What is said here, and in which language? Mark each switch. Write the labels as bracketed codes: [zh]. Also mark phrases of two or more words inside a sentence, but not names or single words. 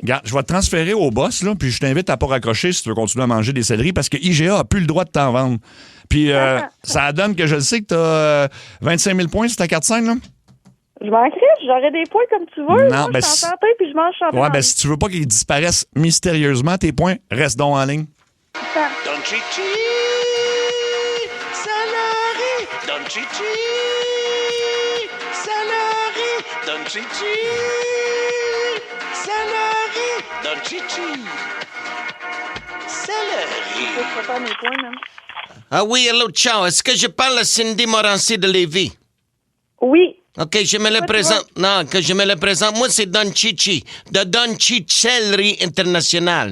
[fr] Regarde, je vais te transférer au boss, là, puis je t'invite à pas raccrocher si tu veux continuer à manger des céleris, parce que IGA a plus le droit de t'en vendre. Puis ça donne que je sais que t'as 25 000 points sur ta carte SIN, là. Je m'en crisse, j'aurais des points comme tu veux. Non, moi, je suis en santé, puis je mange champion. Ouais, ben si tu veux pas qu'ils disparaissent mystérieusement, tes points, reste donc en ligne. Don Chichi, céleri, Don Chichi. Don Chichi, céleri, Don Chichi, céleri. Ah oui, hello, ciao. Est-ce que je parle à Cindy Morancy de Lévis? Oui. OK, je me le présente. Non, que je me le présente. Moi, c'est Don Chichi, de Don Chicellerie International.